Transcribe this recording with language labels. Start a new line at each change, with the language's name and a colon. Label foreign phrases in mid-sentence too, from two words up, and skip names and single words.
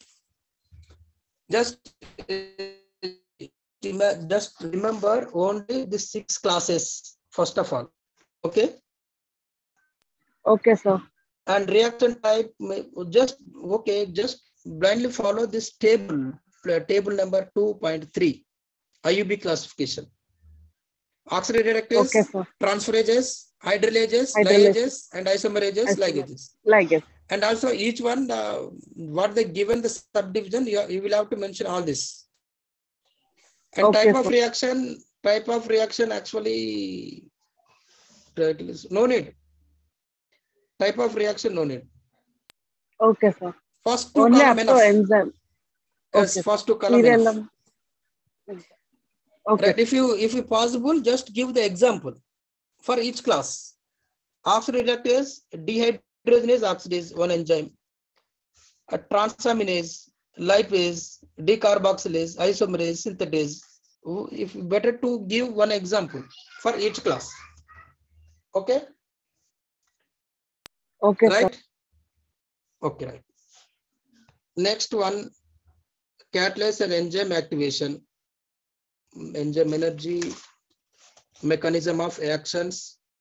English: Just remember only the 6 classes first of all. Okay. Okay, sir. And reaction type, just blindly follow this table number 2.3, IUB classification. Oxidative reductase, transferases, hydrolysases, ligases, and isomerases, ligases. And also each one, what they given the subdivision, you will have to mention all this. And type of reaction actually, no need. Type of reaction, no need. Okay, sir. First two column enough. Enzyme. Yes, first two column enough. Okay. Right. If you possible, just give the example for each class. Oxidative reductase, dehydrogenase oxidase, one enzyme. A transaminase, lipase, decarboxylase, isomerase, synthetase. If better to give one example for each class. Okay. Okay, right? Sir. Okay, right. Next one, catalyst and enzyme activation, enzyme energy, mechanism of actions.